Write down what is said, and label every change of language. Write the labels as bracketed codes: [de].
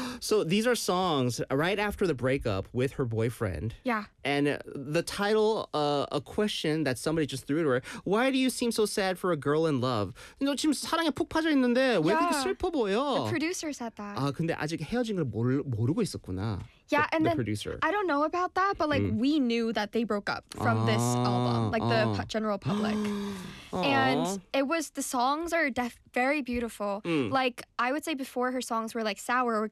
[en] So these are songs right after the breakup with her boyfriend. Yeah. And the title a question that somebody just threw to her. Why do you seem so sad for a girl in love? [ko] 너 지금 사랑에 푹 빠져 있는데 왜 그렇게 슬퍼 보여? [en] The producer said that. [ko] 아 근데 아직 헤어진 걸 모르고 있었구나. [en] Yeah, the producer. I don't know about that, but like we knew that they broke up from this album, like the general public. And it was, the songs are very beautiful. Like, I would say before her songs were like Sour or Guts